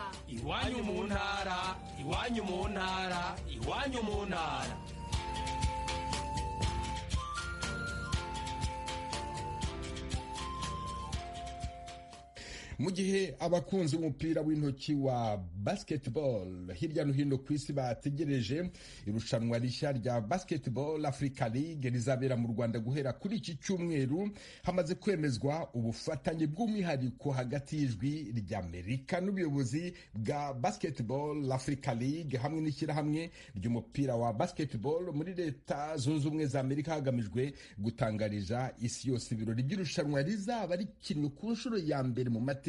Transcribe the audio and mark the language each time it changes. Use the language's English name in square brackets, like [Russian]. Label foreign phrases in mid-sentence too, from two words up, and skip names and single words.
[Rundi] Iwanyu mu ntara, iwanyu mu ntara, iwanyu mu ntara. [Kinyarwanda] Mu gihe abakunzi b'umupira w'intoki wa basketball hirya no hino ku isi bategereje irushanwa rishya rya Basketball Africa League rizabera mu Rwanda guhera kuri iki cyumweru, hamaze kwemezwa ubufatanye bw'umwihariko hagati y'Ijwi ry'Amerika n'ubuyobozi bwa Basketball Africa League hamwe n'ishyirahamwe ry'umupira wa basketball muri Leta Zunze Ubumwe za Amerika, hagamijwe gutangariza isi yose ibirori by'irushanwa rizaba rikinwe ku nshuro ya mbere mu mateka.